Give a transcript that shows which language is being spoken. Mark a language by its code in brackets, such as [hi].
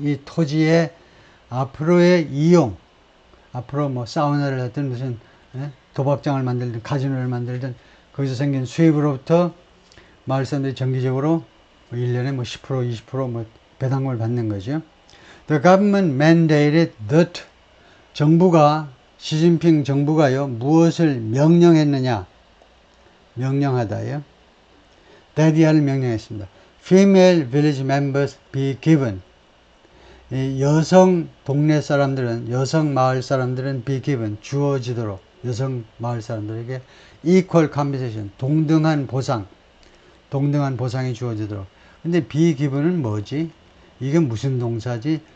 [ko] 이 토지의 앞으로의 이용. 앞으로 뭐 사우나를 하든 무슨 도박장을 만들든 카지노를 만들든 거기서 생긴 수입으로부터 마을 사람들이 정기적으로 1년에 뭐 10% 20% 배당금을 받는 거죠. [en] The government mandated that. [ko] 정부가, 시진핑 정부가요, 무엇을 명령했느냐? 명령하다요. that이야를 명령했습니다. [en] Female village members be given. [ko] 여성 동네 사람들은, 여성 마을 사람들은 [en] be given, [ko] 주어지도록, 여성 마을 사람들에게 [en] equal compensation, [ko] 동등한 보상이 주어지도록. 근데 [en] be given [ko] 은 뭐지? 이게 무슨 동사지?